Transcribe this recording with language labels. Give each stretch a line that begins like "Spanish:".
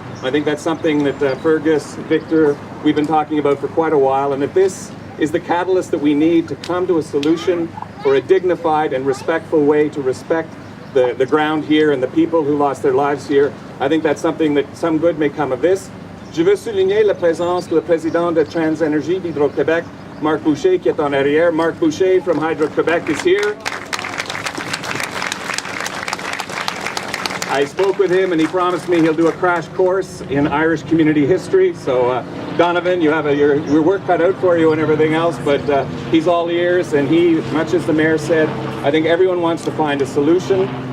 English: I think that's something that Fergus, Victor, we've been talking about for quite a while, and if this is the catalyst that we need to come to a solution for a dignified and respectful way to respect the ground here and the people who lost their lives here, I think that's something that some good may come of this.
French: Je veux souligner la présence du président de TransÉnergie d'Hydro-Québec, Marc Boucher, qui est en arrière.
English: Marc Boucher from Hydro-Quebec is here. I spoke with him and he promised me he'll do a crash course in Irish community history. So Donovan, you have your work cut out for you and everything else, but he's all ears, and he, much as the mayor said, I think everyone wants to find a solution.